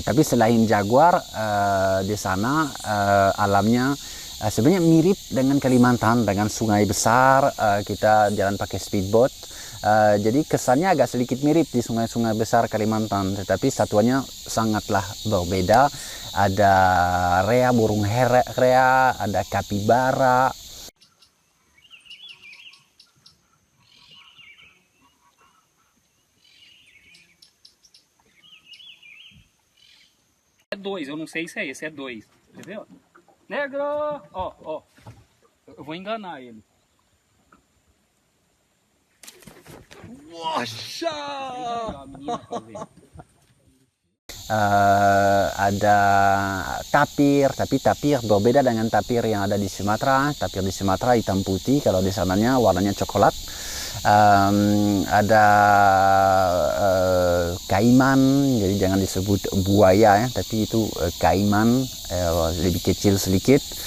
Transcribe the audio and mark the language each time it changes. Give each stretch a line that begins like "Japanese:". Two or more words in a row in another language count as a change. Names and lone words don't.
Indonesian: Tapi selain Jaguar di sana alamnya sebenarnya mirip dengan Kalimantan, dengan sungai besar, kita jalan pakai speedboat. Jadi kesannya agak sedikit mirip di sungai-sungai besar Kalimantan, tetapi satuannya sangatlah berbeda. Ada rea, burung rea, ada kapibara.
Portuguese: É dois, eu não sei se é esse, é dois. Entendeu? Negro! Ó, ó. Eu vou enganar ele. Nossa!
Indonesian: Ada tapir, tapi tapir berbeda dengan tapir yang ada di Sumatera. Tapir di Sumatera hitam putih, kalau di sananya warnanya coklat. Ada kaiman, jadi jangan disebut buaya ya, tapi itu kaiman, lebih kecil sedikit.